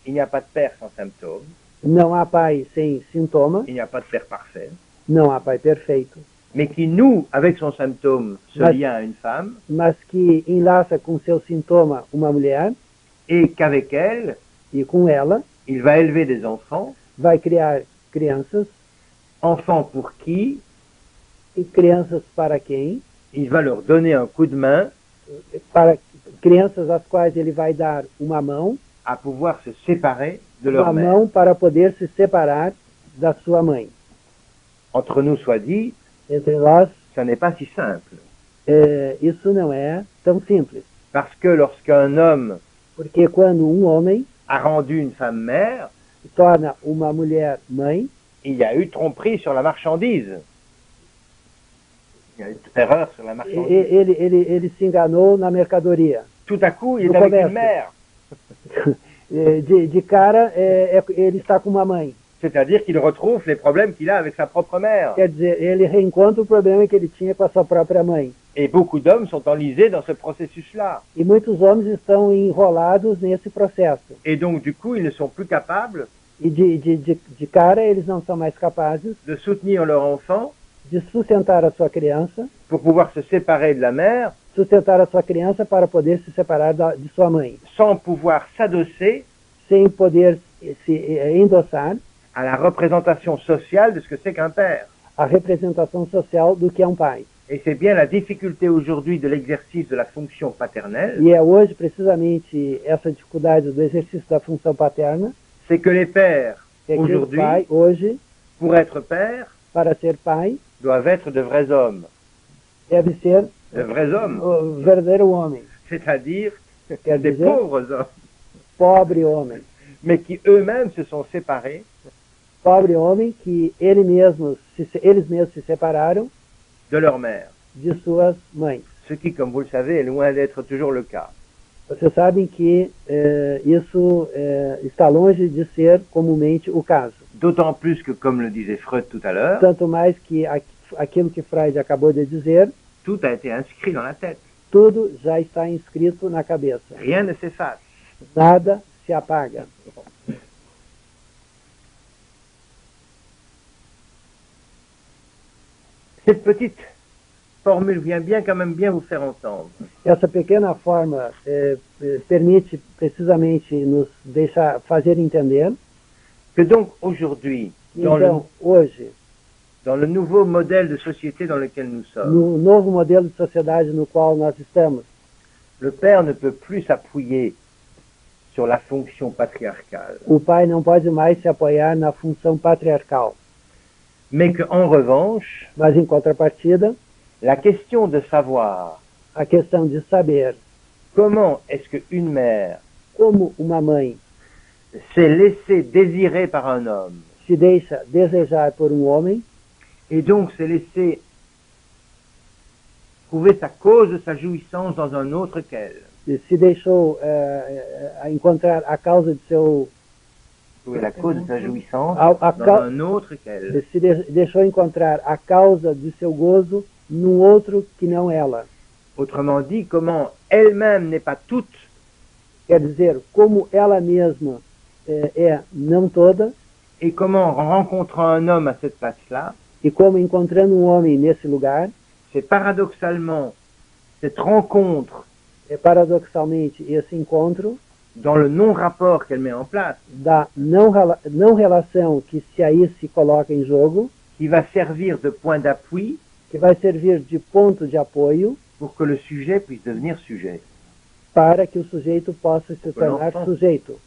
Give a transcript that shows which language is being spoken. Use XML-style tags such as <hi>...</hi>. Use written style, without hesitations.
<fr>Il n'y a pas de père sans symptôme,</fr> <pt>Não há pai sem sintoma,</pt> <fr>il n'y a pas de père parfait,</fr> <pt>não há pai perfeito,</pt> <fr>mais qui noue avec son symptôme ce Ouais. lien à une femme,</fr> <pt>mas que enlaça com seu sintoma uma mulher</pt> <fr>et qu'avec elle,</fr> <pt>e com ela</pt> <fr>il va élever des enfants,</fr> <pt>vai criar crianças,</pt> <fr>enfants pour qui</fr> <pt>e crianças para quem?</pt> <fr>il va leur donner un coup de main</fr> <pt>Para crianças às quais ele vai dar uma mão,</pt> <fr>à pouvoir se séparer de leur</fr> <pt>uma</pt> <fr>mère.</fr> <pt>mão para poder se separar da sua mãe.</pt> <fr>Entre nous soit dit,</fr> <pt>Entre nós,</pt> <fr>ça n'est pas si simple.</fr> <pt>isso não é tão simples,</pt> <fr>Parce que lorsqu'un homme</fr> <pt>porque quando um homem</pt> <fr>a rendu une femme mère,</fr> <pt>torna uma mulher mãe,</pt> <fr>il y a eu tromperie sur la marchandise. Il y a eu erreur sur la marchandise.</fr> <pt>ele se enganou na mercadoria.</pt> <fr>Tout à coup, il</fr> <pt>No</pt> <fr>est avec commerce. une mère.</fr> <pt>De cara, ele está com uma mãe.</pt> <fr>C'est-à-dire qu'il retrouve les problèmes qu'il a avec sa propre mère.</fr> <pt>Quer dizer, ele reencontra o problema que ele tinha com a sua própria mãe.</pt> <fr>Et beaucoup d'hommes sont enlisés dans ce processus-là.</fr> <pt>E muitos homens estão enrolados nesse processo.</pt> <fr>Et donc, du coup, ils ne sont plus capables</fr> <pt>E de cara, eles não são mais capazes</pt> <fr>de soutenir leur enfant</fr> <pt>de sustentar a sua criança,</pt> <fr>pour pouvoir se séparer de la mère</fr> <pt>sustentar a sua criança para poder se separar de sua mãe,</pt> <fr>sans pouvoir s'adosser</fr> <pt>sem poder se endossar</pt> <fr>à la représentation sociale de ce que c'est qu'un père.</fr> <pt>a representação social do que é um pai.</pt> <fr>Et c'est bien la difficulté aujourd'hui de l'exercice de la fonction paternelle,</fr> <pt>E é hoje, precisamente, essa dificuldade do exercício da função paterna,</pt> <fr>c'est que les pères,</fr> <pt>é que o</pt> <fr>aujourd'hui,</fr> <pt>pai, hoje,</pt> <fr>pour être père,</fr> <pt>para ser pai,</pt> <fr>doivent être de vrais hommes.</fr> <pt>deve ser</pt> <fr>De vrais hommes,</fr> <pt>o verdadeiro homem,</pt> <fr>c'est-à-dire</fr> <pt>quer</pt> <fr>des</fr> <pt>dizer,</pt> <fr>pauvres hommes,</fr> <pt>pobre homem.</pt> <fr>mais qui eux-mêmes se sont séparés</fr> <pt>Pobre homem que eles mesmos se separaram</pt> <fr>de leur mère.</fr> <pt>de suas mães.</pt> <fr>Ce qui, comme vous le savez, est loin d'être toujours le cas.</fr> <pt>Vocês sabem que isso está longe de ser comumente o caso.</pt> <fr>D'autant plus que, comme le disait Freud tout à l'heure,</fr> <pt>Tanto mais que aquilo que Freud acabou de dizer,</pt> <fr>tout a été inscrit dans la tête.</fr> <pt>tudo já está inscrito na cabeça.</pt> <fr>Rien ne s'efface.</fr> <pt>Nada se apaga.</pt> <fr>Cette petite formule vient bien quand même bien vous faire entendre.</fr> <pt>Essa pequena forma permite precisamente nos deixar fazer entender</pt> <fr>Que donc aujourd'hui,</fr> <pt>que, então, hoje,</pt> <fr>dans le nouveau modèle de société dans lequel nous sommes,</fr> <pt>no novo modelo de sociedade no qual nós estamos,</pt> <fr>le père ne peut plus s'appuyer sur la fonction patriarcale,</fr> <pt>o pai não pode mais se apoiar na função patriarcal.</pt> <fr>mais qu'en revanche,</fr> <pt>Mas, em contrapartida,</pt> <fr>la question de savoir</fr> <pt>a questão de saber</pt> <fr>comment est-ce qu'une mère</fr> <pt>como uma mãe</pt> <fr>s'est laissée désirer par un homme</fr> <pt>se deixa desejar por um homem</pt> <fr>et donc s'est laissée trouver sa cause, sa jouissance dans un autre qu'elle.</fr> <pt>se deixou encontrar a causa de seu</pt> <fr>Trouver la cause de sa jouissance</fr> <pt>a</pt> <fr>dans un autre qu'elle.</fr> <pt>deixou encontrar a causa de seu gozo num outro que não ela.</pt> <fr>Autrement dit, comment elle-même n'est pas toute,</fr> <pt>Quer dizer, como ela mesma não toda,</pt> <fr>et comment en rencontrant un homme à cette place-là,</fr> <pt>e como encontrando um homem nesse lugar,</pt> <fr>c'est paradoxalement cette rencontre</fr> <pt>paradoxalmente esse encontro</pt> <fr>dans le non-rapport qu'elle met en place,</fr> <pt>da não relação que se aí se coloca em jogo,</pt> <fr>qui va servir de point d'appui</fr> <pt>que vai servir de ponto de apoio</pt> <fr>pour que le sujet puisse devenir sujet,</fr> <pt>para que o sujeito possa se tornar sujeito,</pt>